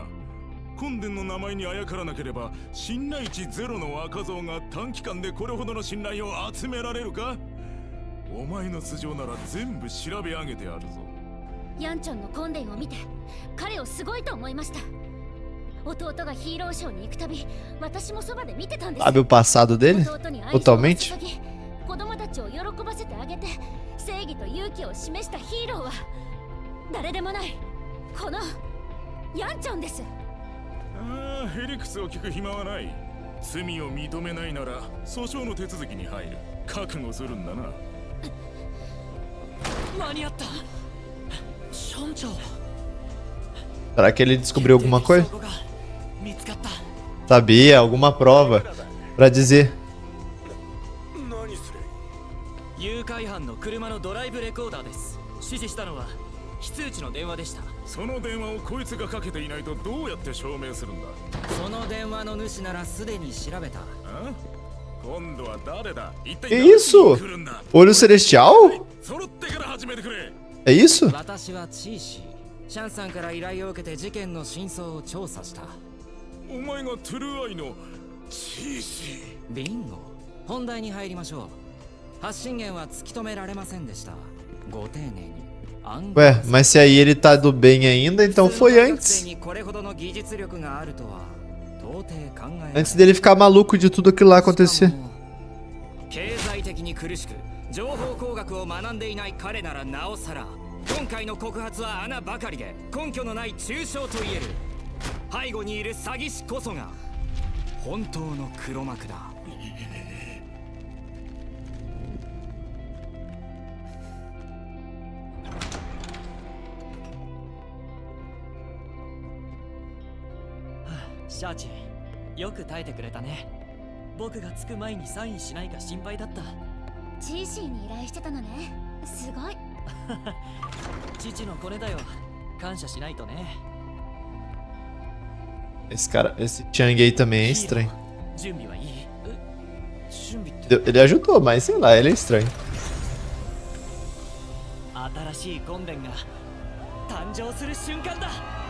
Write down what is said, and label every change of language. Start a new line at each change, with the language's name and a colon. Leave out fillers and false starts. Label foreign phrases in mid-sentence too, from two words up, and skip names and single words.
Japanese: コンデンの名前にあやからなければ信頼値ゼロの若造が短期間でこれほどの信頼を集められるか？お前の素性なら全部調べ上げてあるぞ。ヤンチョンのコンデンを見て彼をすごいと思いました。弟がヒーローショーに行くたび私もそばで見てたんです。
Portuguese: Sabe o passado dele? Totalmente?
Japanese: 子供たちを喜ばせてあげて正義と勇気を示したヒーローは誰でもないこのヤンチョンです。ああ、ヘリクスを聞く暇はない。罪を認めないなら訴訟の手続きに入る。覚悟するんだな。間に合った。シャンチャオ。
Portuguese: Será que ele descobriu alguma coisa? Sabia, alguma prova pra dizer.
Japanese: 誘拐犯の車のドライブレコーダーです。指示したのは非通知の電話でした。その電話をこいつがかけていないとどうやって証明するんだ？その電話の主ならすでに調べた。今度は誰だ？一体
Portuguese: Que isso? Olho celestial?
Japanese: 揃ってから始めてくれ。
Portuguese: É isso?
Japanese: 私はチーシー。シャンさんから依頼を受けて事件の真相を調査した。お前がトゥルーアイのチーシー。ビンゴ。本題に入りましょう。発信源は突き止められませんでした。ご丁寧に。
Portuguese: Ué, mas se aí ele tá do bem ainda, então foi antes. Antes dele ficar maluco de tudo aquilo lá acontecer.
Japanese: 経済的に苦しく情報工学を学んでいない彼ならなおさら今回の告発は穴ばかりで根拠のない中傷と言える。背後にいる詐欺師こそが本当の黒幕だ。シャーチ、よく耐えてくれたね。僕が着く前にサインしないか心配だった。チーシーに依頼してたのね。すごい。父のコネだよ。感謝しないとね。
Portuguese: Esse cara, esse Chang aí também é estranho.
Japanese: 準備はいい？準備って。
Portuguese: Ele ajudou, mas sei lá, ele é estranho.
Japanese: 新しいコンデンが誕生する瞬間だ。